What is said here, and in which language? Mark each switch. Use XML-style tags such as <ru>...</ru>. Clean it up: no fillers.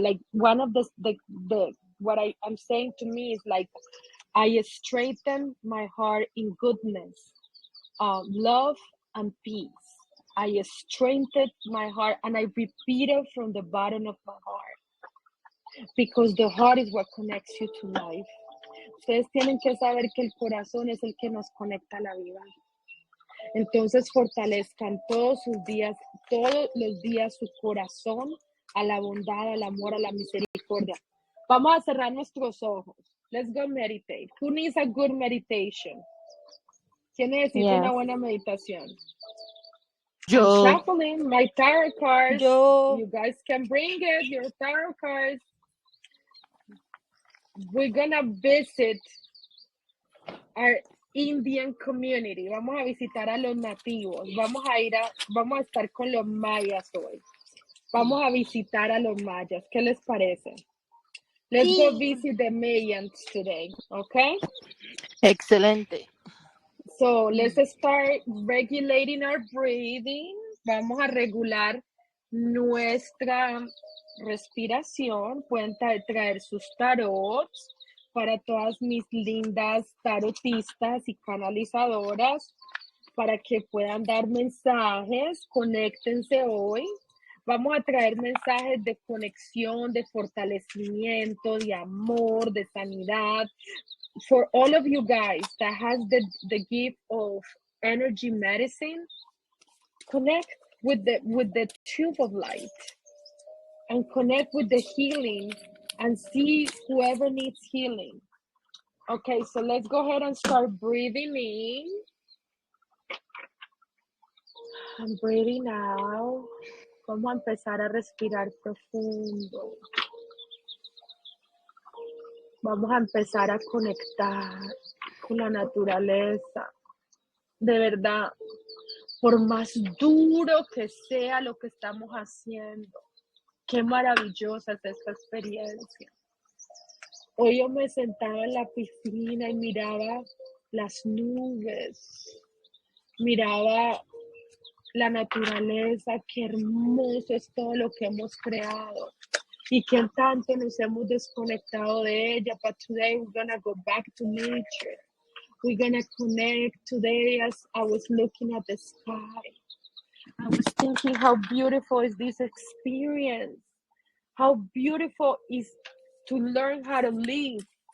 <en>Like one of the what I'm saying to me is like, I straighten my heart in goodness, love, and peace. I strengthened my heart and I repeat it from the bottom of my heart. Because the heart is what connects you to life.</en> <es>Ustedes tienen que saber que el corazón es el que nos conecta a la vida. Entonces fortalezcan todos los días su corazón a la bondad, al amor, a la misericordia. Vamos a cerrar nuestros ojos.</es> <en>Let's go meditate. Who needs a good meditation?</en> <es>¿Quién necesita una buena meditación? Yo.</es> <en>I'm shuffling my tarot cards.</en> <es>Yo.</es> <en>You guys can bring it, your tarot cards. We're gonna visit our Indian community.</en> <es>Vamos a visitar a los nativos. Vamos a estar con los mayas hoy. Vamos a visitar a los mayas. ¿Qué les parece?</es> <en>Let's go visit the Mayans today, okay?</en> <es>Excelente.</es> <en>So let's start regulating our breathing.</en> <es>Vamos a regular nuestra respiración. Pueden traer sus tarots para todas mis lindas tarotistas y canalizadoras para que puedan dar mensajes. Conéctense hoy. Vamos a traer mensajes de conexión, de fortalecimiento, de amor, de sanidad.</es> <en>For all of you guys that has the gift of energy medicine, connect with the tube of light and connect with the healing and see whoever needs healing. Okay, so let's go ahead and start breathing in and breathing out.</en> <es>Vamos a empezar a respirar profundo. Vamos a empezar a conectar con la naturaleza. De verdad, por más duro que sea lo que estamos haciendo, qué maravillosa es esta experiencia. Hoy yo me sentaba en la piscina y miraba las nubes, miraba la naturaleza, qué hermoso es todo lo que hemos creado y qué tanto nos hemos desconectado de ella.</es> <en>But today we're gonna go back to nature. We're gonna connect. Today, as I was looking at the sky, I was thinking how beautiful is this experience. How beautiful is to learn how to live.</en>